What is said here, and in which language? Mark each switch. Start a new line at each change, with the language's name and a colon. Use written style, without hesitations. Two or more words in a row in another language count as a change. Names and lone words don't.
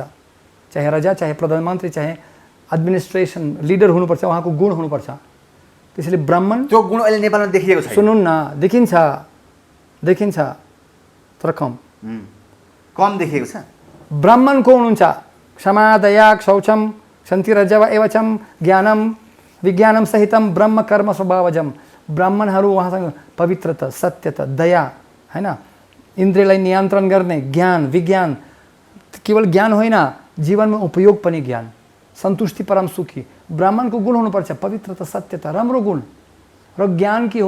Nepali: चाहे राजा, चाहे प्रधानमन्त्री, चाहे
English: administration leader
Nepali: हुनुपर्छ, उहाँको गुण हुनुपर्छ। त्यसैले ब्राह्मण, त्यो गुण अहिले नेपालमा देखिएको छ? सुन्नु न, देखिन्छ तर कम देखिएको छ। ब्राह्मण को हुनुहुन्छ? क्षमा, दया,
Sanskrit: शौचम, शान्ति, रजव एवचम, ज्ञानम विज्ञानम सहितम ब्रह्म कर्म स्वभावजम।
Nepali: ब्राह्मणहरू उहाँसँग पवित्रता, सत्यता, दया, होइन? इन्द्रियलाई नियन्त्रण गर्ने ज्ञान, विज्ञान, केवल ज्ञान होइन, जीवनमा उपयोग पनि ज्ञान, सन्तुष्टि, परम सुखी। ब्राह्मणको गुण हुनुपर्छ पवित्रता, सत्यता, राम्रो गुण। र ज्ञान के हो?